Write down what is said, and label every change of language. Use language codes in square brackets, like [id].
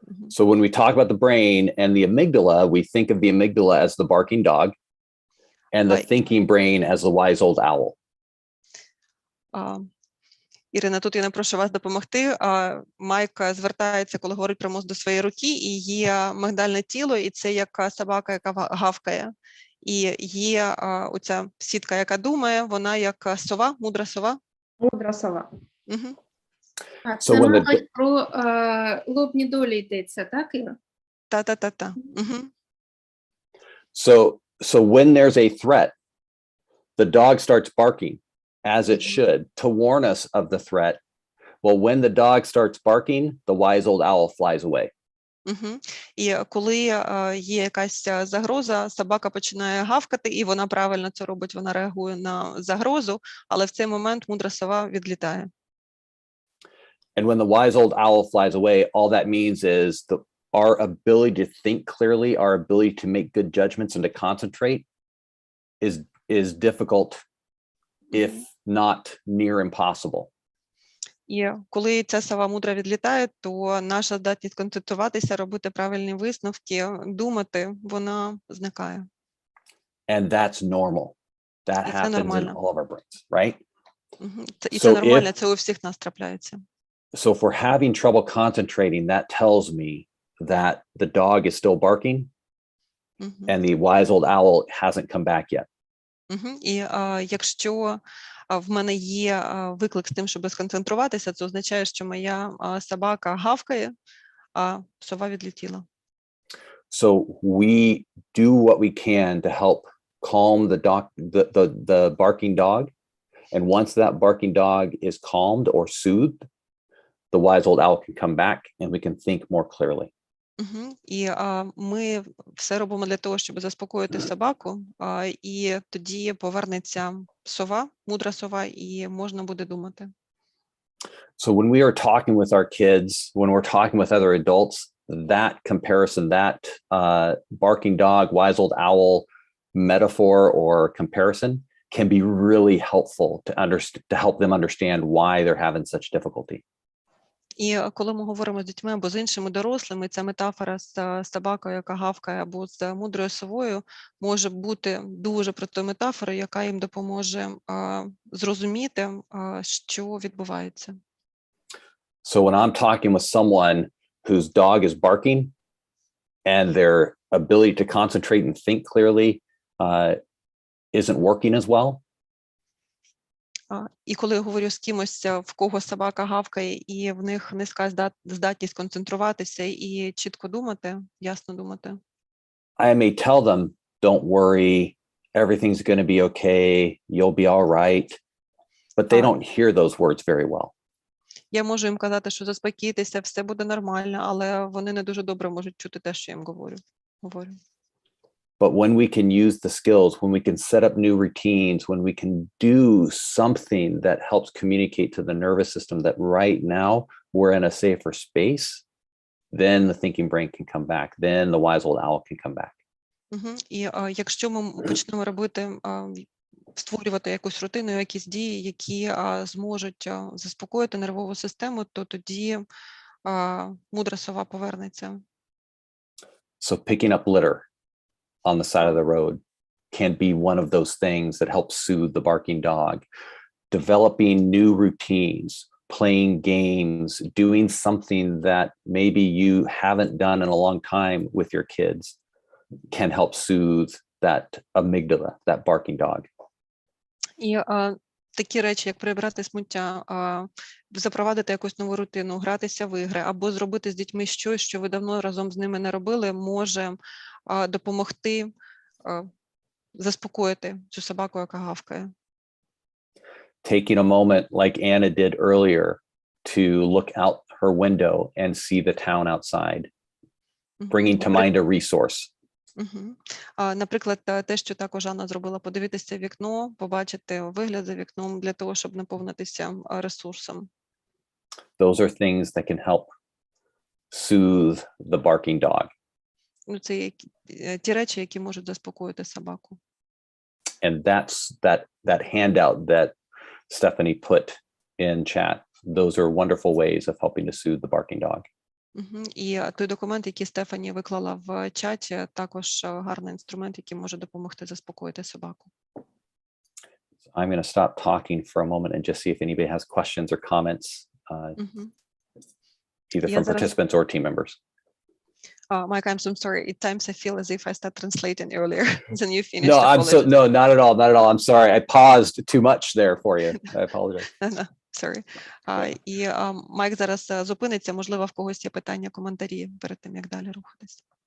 [en] So when we talk about the brain and the amygdala, we think of the amygdala as the barking dog and the thinking brain as the wise old owl. [uk] Ірина, тут я не прошу вас допомогти. Майк звертається, коли говорить про мозок, до своєї руки, і є мигдальне тіло, і це як собака, яка гавкає. І є оця сітка, яка думає, вона як сова, мудра сова. Мудра сова. Так, це, мабуть, про лобні долі йдеться, так, Іра? Та. [en] So when there's a threat, the dog starts barking, as it should, to warn us of the threat. Well, when the dog starts barking, the wise old owl flies away. [uk] І коли є якась загроза, собака починає гавкати, і вона правильно це робить, вона реагує на загрозу, але в цей момент мудра сова відлітає. [en] And when the wise old owl flies away, all that means is our ability to think clearly, our ability to make good judgments and to concentrate is difficult, if not near impossible. [uk] І коли ця сова мудра відлітає, то наша здатність концентруватися, робити правильні висновки, думати, вона зникає. [en] And that's normal. That happens in all of our brains, right? [uk] І це нормально, це у всіх нас трапляється. [en] So if we're having trouble concentrating, that tells me that the dog is still barking and the wise old owl hasn't come back yet. [uk] І якщо в мене є виклик з тим, щоб сконцентруватися, це означає, що моя собака гавкає, а сова відлетіла. [en] So we do what we can to help calm the barking dog. And once that barking dog is calmed or soothed, the wise old owl can come back and we can think more clearly. [uk] І ми все робимо для того, щоб заспокоїти собаку, і тоді повернеться сова, мудра сова, і можна буде думати. [en] So when we are talking with our kids, when we're talking with other adults, that comparison, that barking dog, wise old owl metaphor or comparison can be really helpful to help them understand why they're having such difficulty. [uk] І коли ми говоримо з дітьми або з іншими дорослими, ця метафора з собакою, яка гавкає, або з мудрою совою, може бути дуже простою метафорою, яка їм допоможе зрозуміти, що відбувається. [en] So when I'm talking with someone whose dog is barking and their ability to concentrate and think clearly isn't working as well, [uk] і коли я говорю з кимось, в кого собака гавкає, і в них низька здатність концентруватися і чітко думати, ясно думати. [en] I may tell them, don't worry, everything's going to be okay, you'll be all right, but they don't hear those words very well. [uk] Я можу їм казати, що заспокійтеся, все буде нормально, але вони не дуже добре можуть чути те, що я їм говорю. [en] But when we can use the skills, when we can set up new routines, when we can do something that helps communicate to the nervous system that right now we're in a safer space, then the thinking brain can come back. Then the wise old owl can come back. [uk] І якщо ми почнемо робити, створювати якусь рутину, якісь дії, які зможуть заспокоїти нервову систему, то тоді мудра сова повернеться. [en] So picking up litter on the side of the road can be one of those things that helps soothe the barking dog. Developing new routines, playing games, doing something that maybe you haven't done in a long time with your kids can help soothe that amygdala, that barking dog. [uk] І такі речі, як прибирати сміття, запровадити якусь нову рутину, гратися в ігри, або зробити з дітьми щось, що ви давно разом з ними не робили, може допомогти заспокоїти цю собаку, яка гавкає. [en] Taking a moment like Anna did earlier to look out her window and see the town outside, bringing to mind a resource. [uk] Наприклад, те, що також Анна зробила, подивитися в вікно, побачити вигляд за вікном для того, щоб наповнитися ресурсом. [en] Those are things that can help soothe the barking dog. [uk] Це ті речі, які можуть заспокоїти собаку. [en] And that's that handout that Stephanie put in chat. Those are wonderful ways of helping to soothe the barking dog. [uk] І той документ, який Стефані виклала в чаті, також гарний інструмент, який може допомогти заспокоїти собаку. [en] I'm going to stop talking for a moment and just see if anybody has questions or comments, either from participants or team members. Mike, I'm so sorry. At times I feel as if I start translating earlier than you finished. No, not at all. Not at all. I'm sorry. I paused too much there for you. I apologize. No, sorry. [uk] І Майк зараз зупиниться. Можливо, в когось є питання, коментарі перед тим, як далі рухатись.